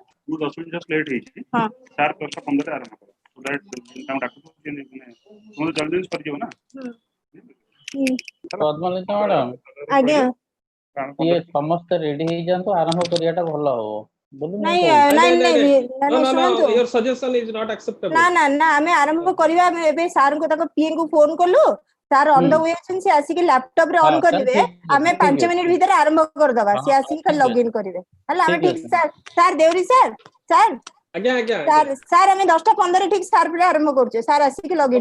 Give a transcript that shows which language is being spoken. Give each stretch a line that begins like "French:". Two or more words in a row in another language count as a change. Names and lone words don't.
Odia: ମୁଁ 10 ମିନିଟ୍
English: just late
Odia: ହେଇଛି ହଁ ସାର୍ 10:15 ଆରମ୍ଭ କର
English: so that
Odia: ତାଙ୍କୁ ଡାକୁଛୁ ମାନେ ତୁମେ ଜଲ୍ଦି ସରିଯିବ ନା ପଦ୍ମଲତା ମ୍ୟାଡାମ ଆଜ୍ଞା ଇଏ ସମସ୍ତେ ରେଡି ହେଇଯାଆନ୍ତୁ, ଆରମ୍ଭ କରିବାଟା ଭଲ ହବ ବୋଲି ମୁଁ ନାଇଁ କହୁଛି। ନାଇଁ ନାଇଁ, ନାଇଁ
English: no, no, no,
Odia: ଶୁଣନ୍ତୁ
English: your suggestion is not acceptable.
Odia: ନା ନା ନା ଆମେ ଆରମ୍ଭ କରିବା ଆମେ ଏବେ ସାର୍ଙ୍କୁ ତାଙ୍କ ପିଏ ଙ୍କୁ ଫୋନ କଲୁ ସାର୍
English: on the way
Odia: ଅଛନ୍ତି ସେ ଆସିକି ଲାପଟପ ରେ ହଁ ଅନ୍ ତାହେଲେ କରିବେ ଠିକ ଆମେ ଅଛି, 5 ମିନିଟ୍ ଭିତରେ ଆରମ୍ଭ କରିଦବା ହଁ ସେ ଆସିକି ଖାଲି ଠିକ ଲଗଇନ ଅଛି, କରିବେ ହେଲା ଆମେ ଠିକ ଠିକ ଅଛି। ସାର୍ ସାର୍ ଦେଉରୀ ସାର୍ ସାର୍ ଆଜ୍ଞା ଆଜ୍ଞା ସାର୍ ସାର୍ ଆମେ 10:15 ଠିକ ସାର୍ ପୁରା ଆରମ୍ଭ କରୁଛେ ସାର୍ ଆସିକି ଲଗଇନ